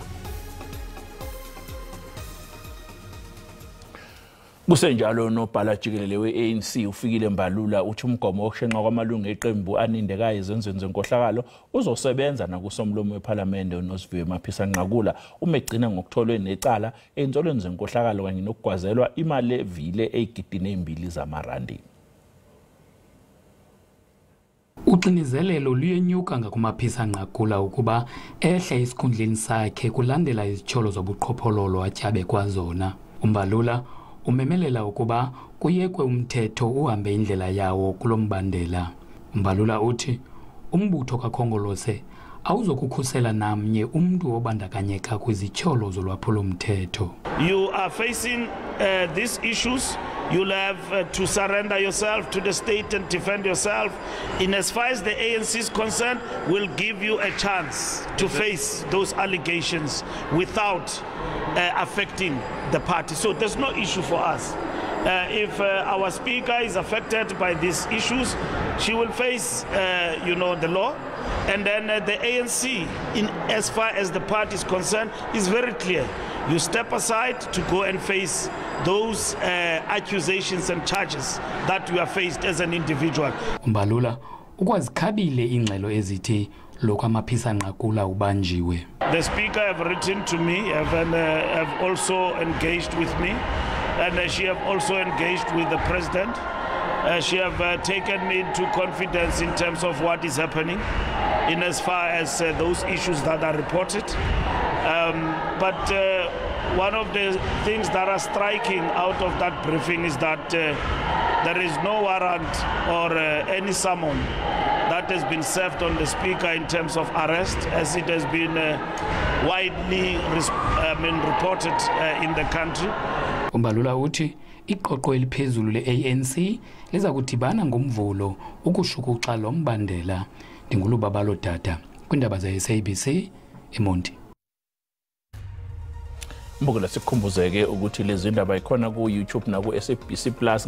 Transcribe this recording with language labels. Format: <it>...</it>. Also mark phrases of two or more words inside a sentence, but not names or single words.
<zu>Kusenjalo nobhala jikelele we-ANC ufikile Mbalula uthi umgomo wokushenqa kwamalungu eqembu anindekayo ezenzweni zenkohlakalo uzosebenza nakusomlomo wePhalamende uNosiviwe Maphisa Nqakula umegcina ngokutholwe necala ensolweni zenkohlakalo kanye nokugwazelwa imali evile eyigidini ezimbili zamarandi.</zu> <xh>Uxinizelelo luyenyuka ngakuMaphisa Nqakula ukuba ehle isikhundleni sakhe kulandela izitsholo zobuqhophololo atyabe kwazona. Umbalula umemelela ukuba kuyekwe umthetho uhambe indlela yawo kulombandela. Mbalula uthi umbutho kaKhongolose awuzokukhusela namnye umntu obandakanyeka kwizitsholo zolwaphulomthetho.</xh> <en>You are facing these issues. You'll have to surrender yourself to the state and defend yourself. In as far as the ANC is concerned, we'll give you a chance to face those allegations without affecting the party. So there's no issue for us. If our speaker is affected by these issues, she will face, the law. And then the ANC, as far as the party is concerned, is very clear. You step aside to go and face those accusations and charges that you are faced as an individual.</en> <xh>Umbalula ukwazikhabile ingxelo ezithi lokho amaphisa nqakula ubanjiwe.</xh> <en>The speaker have written to me, have also engaged with me, and she have also engaged with the president. She have taken me into confidence in terms of what is happening in as far as those issues that are reported. But one of the things that are striking out of that briefing is that there is no warrant or any summon that has been served on the speaker in terms of arrest, as it has been widely reported in the country.</en> <xh>Umbalula uthi iqoqo eliphezulu le-ANC liza kudibana ngomvulo ukushukuxa lo mbandela. Ndingulubabalo Dada kwindaba ze-SABC eMonti.</xh> <zu>Mbukela sikhumbuzeke ukuthi lezi ndaba ikhona ku YouTube na ku SABC Plus.</zu>